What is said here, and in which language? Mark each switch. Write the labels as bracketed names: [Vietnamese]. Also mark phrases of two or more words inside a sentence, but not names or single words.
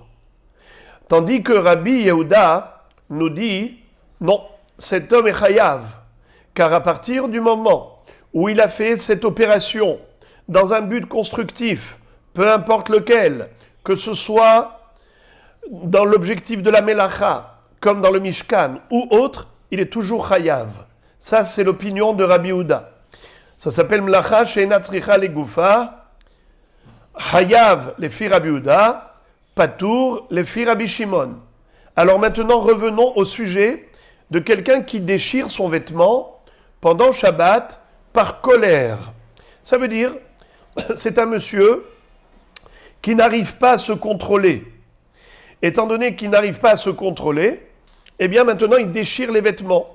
[French] Tandis que Rabbi Yehuda nous dit, non, cet homme est chayav, car à partir du moment où il a fait cette opération dans un but constructif, peu importe lequel, que ce soit dans l'objectif de la melacha, comme dans le Mishkan, ou autre, il est toujours chayav. Ça, c'est l'opinion de Rabbi Yehuda. Ça s'appelle [Hebrew] מלאכה שאינה צריכה לגופה חייב לפי רבי יהודה פטור לפי רבי שמעון. [French] Alors maintenant, revenons au sujet de quelqu'un qui déchire son vêtement pendant Shabbat par colère. Ça veut dire, c'est un monsieur qui n'arrive pas à se contrôler. Étant donné qu'il n'arrive pas à se contrôler, eh bien maintenant il déchire les vêtements.